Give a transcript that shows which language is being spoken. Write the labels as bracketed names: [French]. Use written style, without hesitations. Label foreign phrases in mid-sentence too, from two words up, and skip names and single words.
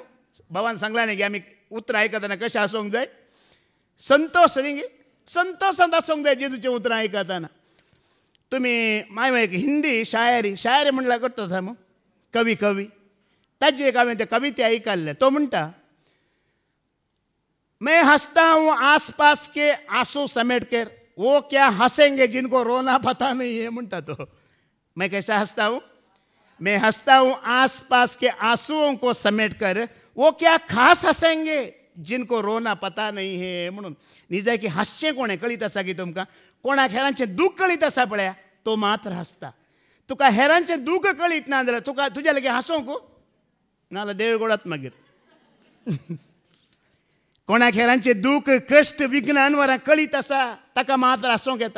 [Konkani] बाबान सांगलां न्ही की आमी उतरां आयकतना कशें आसूंक जाय? संतोश न्ही गे, संतोशांत आसूंक जाय जेजूचें उतरां आयकतना. तुमी हांवें एक हिंदी शायरी म्हणल्यार करता थांब, कवी ताजी एक हांवें ते कविते आयकल्ले. तो म्हणटा, [Hindi] मैं हंसता हूँ आस पास के आंसू समेट कर, वो क्या हंसेंगे जिनको रोना पता नहीं है [Konkani] म्हणटा तो. [Hindi] मैं कैसा हंसता हूँ? मैं हंसता हूँ आस पास के आंसुओं को समेट कर, वो क्या खास हंसेंगे जिनको रोना पता नहीं है म्हणून. [Konkani] निजाय की हास्यें कोणें कळीत आसा की तुमकां? कोणाक हेरांचें दूख कळीत आसा पळया तो मात्र हसता. तुका हेरांचें दूख कळीत ना जाल्यार तुका तुज्या लागीं हांसूंक नाल्यार देव गोडात मागीर. कोणाक हेरांचें दूख कश्ट विघ्न अनवरां कळीत आसा ताका मात्र हांसूंक येतात.